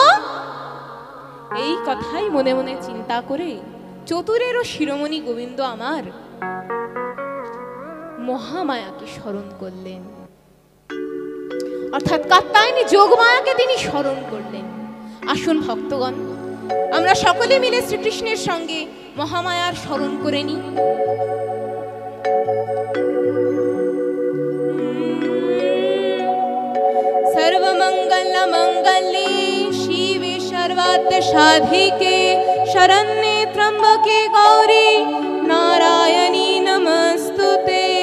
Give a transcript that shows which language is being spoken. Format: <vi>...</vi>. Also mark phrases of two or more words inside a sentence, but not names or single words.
<bn>এই কথাই মনে মনে চিন্তা করে চতুরেরও শিরোমণি গোবিন্দ আমার মহামায়াকে স্মরণ করলেন, অর্থাৎ কাত্যায়নী যোগমায়াকে তিনি স্মরণ করলেন। আসুন ভক্তগণ, আমরা সকলে মিলে শ্রীকৃষ্ণের সঙ্গে মহামায়ার স্মরণ করে নিই।</bn> <sa>सर्वमंगल मंगले शिवे सर्वार्थ साधिके शरण्ये त्र्यंबके गौरी नारायणी नमस्तुते।</sa>